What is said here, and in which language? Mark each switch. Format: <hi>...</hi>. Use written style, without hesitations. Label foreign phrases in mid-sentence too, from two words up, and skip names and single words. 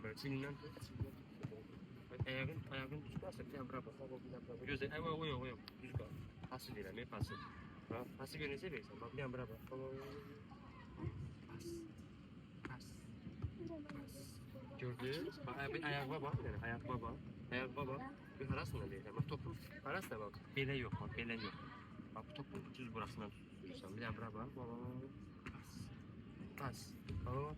<az>çinindən tut. Ayağın düz qalsa bir dənə bura bax. Bir dənə bura bax. Gözlə. O yox. Düz qal. Pası verəm, pası. Bax, pası görəcək versən. Bax, bir dənə bura bax. Pas. Pas. Pas. Gördün?</az> <tr>Bak, ayağıma bak. Yani ayağıma bak. Ayağıma bak. Bir harasına değil. Bak topun harasına bak. Bele yok bak. Bele yok. Bak bu topun düz burasından tutuyorsan.</tr> <az>Bir daha bura bak. Pas. Pas. Bak.</az>